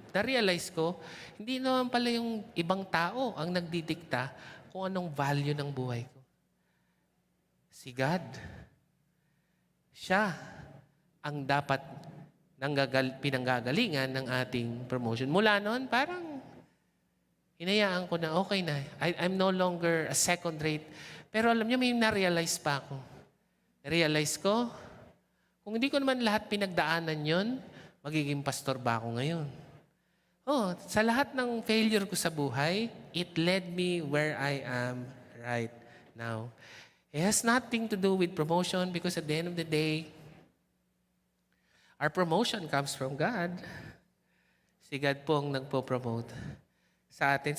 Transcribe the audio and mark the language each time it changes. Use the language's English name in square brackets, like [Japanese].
[Filipino] Na-realize ko, hindi naman pala yung ibang tao ang nagdidikta kung anong value ng buhay ko. Si God. Siya ang dapat pinanggagalingan ng ating promotion. Mula noon, parang hinayaan ko na okay na. [English] I'm no longer a second rate. [Filipino] Pero alam niyo, may na-realize pa ako. Na-realize ko, kung hindi ko naman lahat pinagdaanan yon, magiging pastor ba ako ngayon? Sa lahat ng failure ko sa buhay, [English] it led me where I am right now. It has nothing to do with promotion because at the end of the day, Our promotion comes from God. [Filipino] Si God po ang nagpo-promote sa atin.